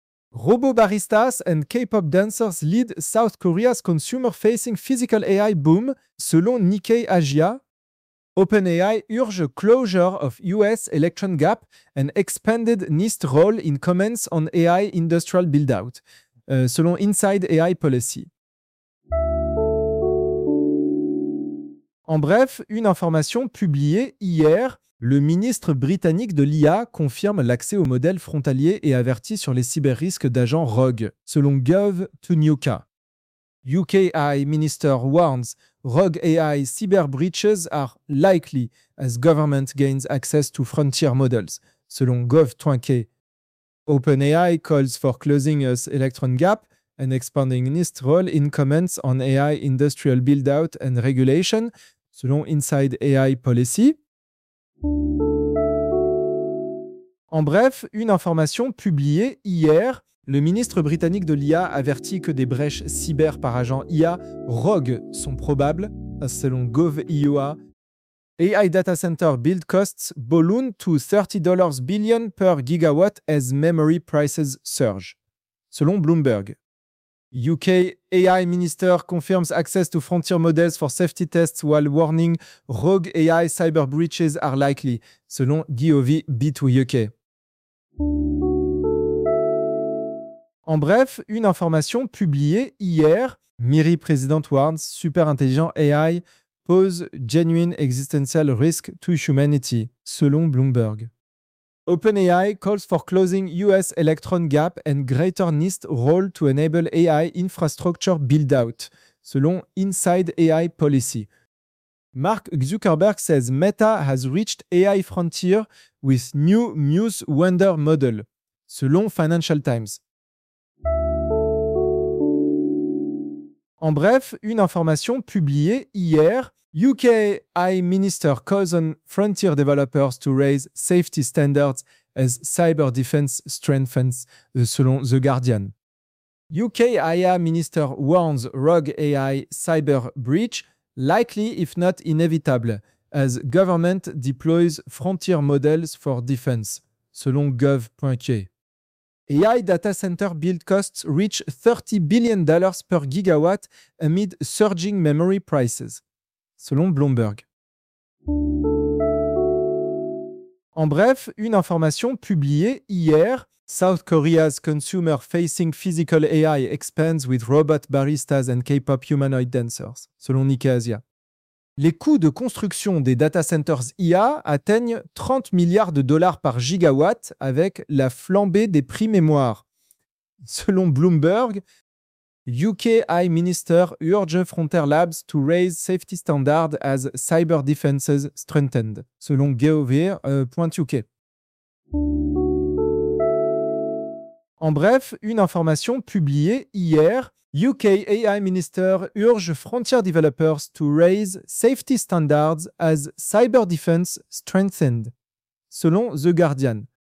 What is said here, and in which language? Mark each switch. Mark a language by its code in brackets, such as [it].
[en] Robot baristas and K-pop dancers lead South Korea's consumer-facing physical AI boom, selon Nikkei Asia. OpenAI urge closure of US electron gap and expanded NIST role in comments on AI industrial build-out, selon Inside AI Policy. [fr] En bref, une information publiée hier, le ministre britannique de l'IA confirme l'accès aux modèles frontaliers et avertit sur les cyber-risques d'agents rogue, selon Gov2UK. [en] UK AI Minister warns rogue AI cyber breaches are likely as government gains access to frontier models, selon Gov.UK. OpenAI calls for closing US electron gap and expanding NIST role in comments on AI industrial build-out and regulation, selon Inside AI Policy. [fr] En bref, une information publiée hier, le ministre britannique de l'IA avertit que des brèches cyber par agents IA rogue sont probables, selon GovIOA. [en] AI data center build costs balloon to $30 billion per gigawatt as memory prices surge, selon Bloomberg. UK AI Minister confirms access to frontier models for safety tests while warning rogue AI cyber breaches are likely, selon GOV B2UK. [fr] En bref, une information publiée hier. [en] Miri, President Warns, super intelligent AI, pose genuine existential risk to humanity, selon Bloomberg. OpenAI calls for closing US Electron gap and greater NIST role to enable AI infrastructure build-out, selon Inside AI Policy. Mark Zuckerberg says Meta has reached AI frontier with new Muse Wonder model, selon Financial Times. [fr] En bref, une information publiée hier. [en] UK AI Minister calls on frontier developers to raise safety standards as cyber defense strengthens, selon The Guardian. UK AI Minister warns rogue AI cyber breach likely if not inevitable as government deploys frontier models for defense, selon gov.uk. AI data center build costs reach $30 billion per gigawatt amid surging memory prices, selon Bloomberg. [fr] En bref, une information publiée hier, [en] South Korea's consumer-facing physical AI expands with robot baristas and K-pop humanoid dancers, selon Nikkei Asia. [fr] Les coûts de construction des data centers IA atteignent 30 milliards de dollars par gigawatt avec la flambée des prix mémoire. [en] Selon Bloomberg, UK AI Minister urge Frontier Labs to raise safety standards as cyber defenses strengthened, selon gov.uk. [fr] En bref, une information publiée hier, [en] UK AI Minister urge Frontier Developers to raise safety standards as cyber defense strengthened, selon The Guardian.